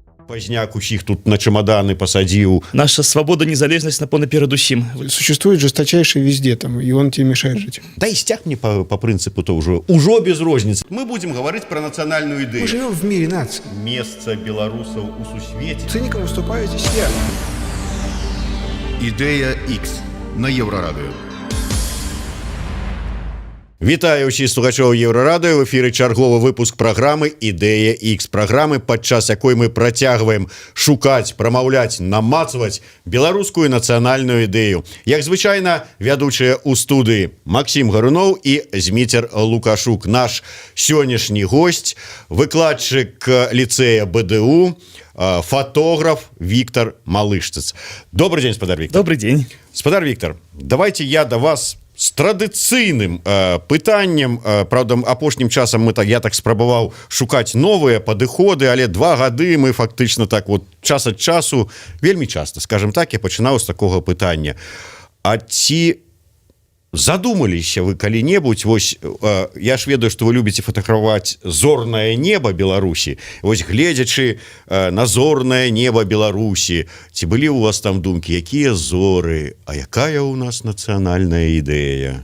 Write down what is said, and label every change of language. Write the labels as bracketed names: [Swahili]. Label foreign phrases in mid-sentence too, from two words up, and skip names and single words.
[Russian] Пазняк [Belarusian] усіх тут [Russian] на чемоданы посадил. [Belarusian] Наша свобода, незалежность наперед усім. [Russian] Существует жесточайший везде, там, и он тебе мешает жить. Да и стяг мне по принципу то уже без розницы. Мы будем говорить про национальную идею. Мы живем в мире наций. Место белорусов у сусвете. Цинником выступаю здесь я. [Belarusian] Ідея X на Єврорадіо. Вітаю ўсіх слухачоў Еўрарадыё, в эфіры чарговы выпуск праграмы «Ідэя X», праграмы, падчас якой мы працягваем шукаць, прамаўляць, намацваць беларускую нацыянальную ідэю. Як звычайна, вядучыя ў студыі Максім Гаруноў і Зміцер Лукашук. Наш сённяшні госць, выкладчык ліцэя БДУ, [Russian] фотограф Виктор Малышцыц. Добрый день, спадар Виктор. Добрый день. [Belarusian] Спадар Виктор, давайте я до вас з традыцыйным пытаннем. Правда, апошнім часам я так спрабаваў шукаць новыя падыходы, але 2 гады мы фактычна [Russian] так вот [Belarusian] час ад часу, вельмі часта, скажем так, я пачынаў з такога пытання. А ці задумаліся вы калі-небудзь, вось я ж ведаю, што вы любіце фатаграфаваць зорнае неба Беларусі, вось гледзячы на зорнае неба Беларусі, ці былі ў вас там думкі, якія зоры, а якая ў нас нацыянальная ідэя?